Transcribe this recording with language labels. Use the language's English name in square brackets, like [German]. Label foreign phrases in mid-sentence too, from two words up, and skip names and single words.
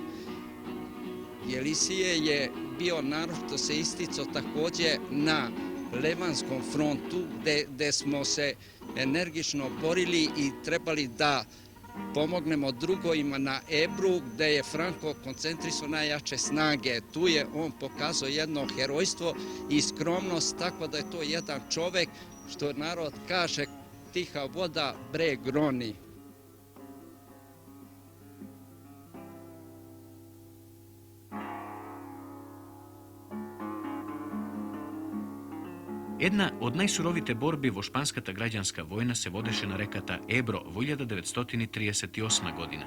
[Bosnian] Jelisije je bio, naročito se isticao također na Levanskom frontu gdje smo se energično borili i trebali da pomognemo drugojima na Ebru gdje je Franco koncentrisao najjače snage. Tu je on pokazao jedno herojstvo i skromnost, tako da je to jedan čovjek, što narod kaže, tiha voda breg roni. [Macedonian] Една од најсуровите борби во шпанската граѓанска војна се водеше на реката Ебро во 1938 година.